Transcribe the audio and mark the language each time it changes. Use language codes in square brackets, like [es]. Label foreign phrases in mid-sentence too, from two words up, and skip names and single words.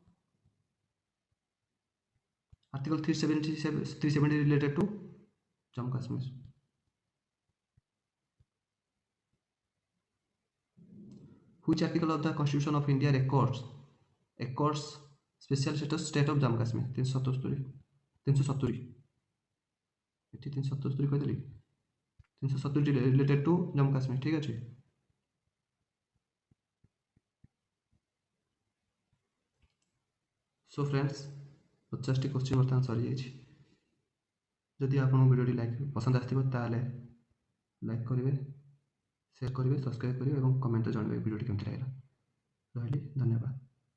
[en] article 370 related to Jammu Kashmir Which article of the Constitution of India accords special status state of Jammu Kashmir 370 [or] ଏଠି 370 କହିଦେଲି [en] 370 related to Jammu Kashmir [or] ଠିକ ଅଛି [en] So friends [or] 50ଟି क्वेश्चन ବର୍ତ୍ତମାନ ସରିଯାଇଛି ଯଦି ଆପଣଙ୍କୁ ଭିଡ଼ିଓଟି ପସନ୍ଦ ଆସିଥିବ ତାହେଲେ ଲାଇକ୍ କରିବେ ସେୟାର କରିବେ ସବସ୍କ୍ରାଇब କରିବେ ଏବଂ କମେଣ୍ଟରେ ଜଣାଇବେ ଭିଡ଼ିଓଟି କେମିତି ଲାଗିଲା ରହିଲି ଧନ୍ୟବାଦ